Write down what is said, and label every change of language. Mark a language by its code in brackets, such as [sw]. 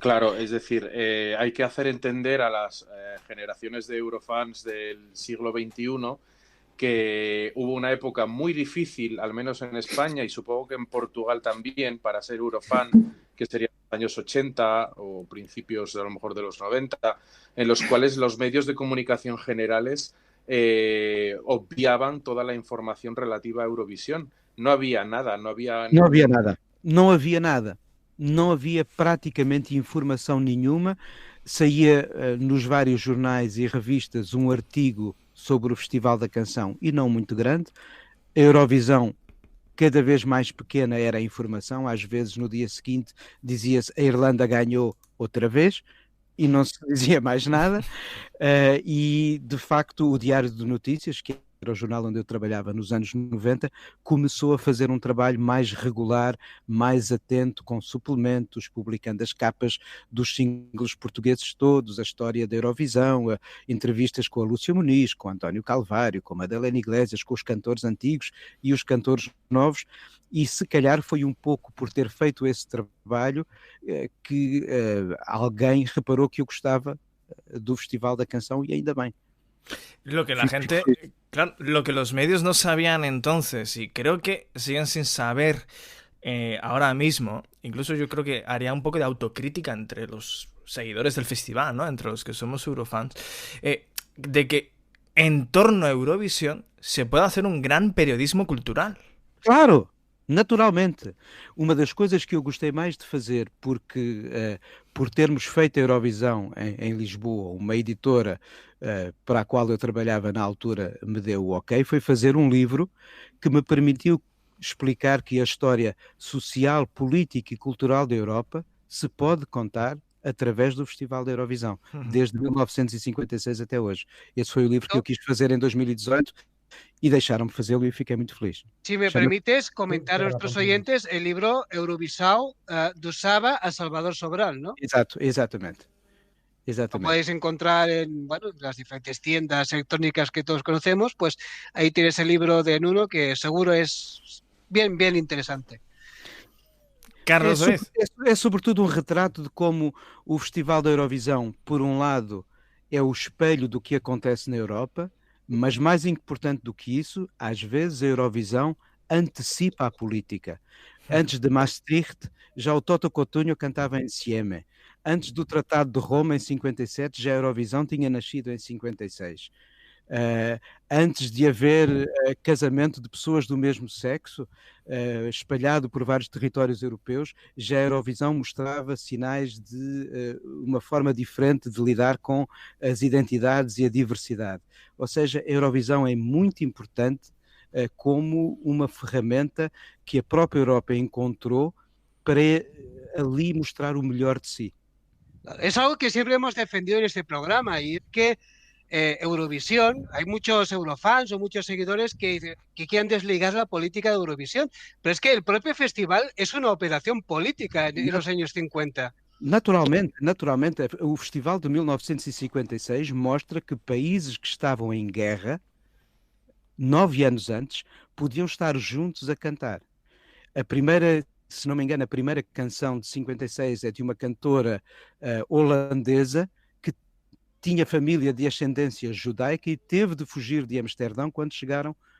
[es] Claro, es decir, hay que hacer entender a las generaciones de eurofans del siglo XXI que hubo una época muy difícil, al menos en España y supongo que en Portugal también, para ser eurofan, que serían los años 80 o principios a lo mejor de los 90, en los cuales los medios de comunicación generales obviaban toda la información relativa a Eurovisión. No había nada, no había nada. [pt] Não havia praticamente informação nenhuma. Saía nos vários jornais e revistas um artigo sobre o Festival da Canção e não muito grande. A Eurovisão, cada vez mais pequena era a informação. Às vezes no dia seguinte dizia-se a Irlanda ganhou outra vez e não se dizia mais nada. E de facto o Diário de Notícias, que era o jornal onde eu trabalhava nos anos 90, começou a fazer um trabalho mais regular, mais atento, com suplementos, publicando as capas dos singles portugueses todos, a história da Eurovisão, entrevistas com a Lúcia Muniz, com António Calvário, com Madalena Iglesias, com os cantores antigos e os cantores novos, e se calhar foi um pouco por ter feito esse trabalho que alguém reparou que eu gostava do Festival da Canção, e ainda bem. [es] Lo que la gente, claro, lo que los medios no sabían entonces, y creo que siguen sin saber ahora mismo, incluso yo creo que haría un poco de autocrítica entre los seguidores del festival, ¿no? Entre los que somos eurofans, de que en torno a Eurovisión se puede hacer un gran periodismo cultural. Claro! [pt] Naturalmente, uma das coisas que eu gostei mais de fazer, porque por termos feito a Eurovisão em Lisboa, uma editora para a qual eu trabalhava na altura me deu o ok, foi fazer um livro que me permitiu explicar que a história social, política e cultural da Europa se pode contar através do Festival da Eurovisão, desde 1956 até hoje. Esse foi o livro que eu quis fazer em 2018 [es] y dejaron hacerlo y fiqué muy feliz. Si me permites comentar a nuestros oyentes el libro Eurovisão do Saba a Salvador Sobral, ¿no? Exactamente. Lo podéis encontrar en las diferentes tiendas electrónicas que todos conocemos, pues ahí tienes el libro de Nuno que seguro es bien interesante. [pt] Carlos, é sobretudo um retrato de como o Festival da Eurovisão, por um lado, é o espelho do que acontece na Europa, mas mais importante do que isso, às vezes a Eurovisão antecipa a política. Antes de Maastricht, já o Toto Cotugno cantava em Sieme. Antes do Tratado de Roma, em 57, já a Eurovisão tinha nascido em 56. Antes de haver casamento de pessoas do mesmo sexo, espalhado por vários territórios europeus, já a Eurovisão mostrava sinais de uma forma diferente de lidar com as identidades e a diversidade. Ou seja, a Eurovisão é muito importante como uma ferramenta que a própria Europa encontrou para ali mostrar o melhor de si. [es] Es algo que siempre hemos defendido en este programa, y es que Eurovisión, hay muchos eurofans o muchos seguidores que quieren desligar la política de Eurovisión, pero es que el propio festival es una operación política en los años 50. [pt] Naturalmente, o Festival de 1956 mostra que países que estavam em guerra 9 anos antes podiam estar juntos a cantar. A primeira, se não me engano, a primeira canção de 56 é de uma cantora holandesa que tinha família de ascendência judaica e teve de fugir de Amsterdão quando chegaram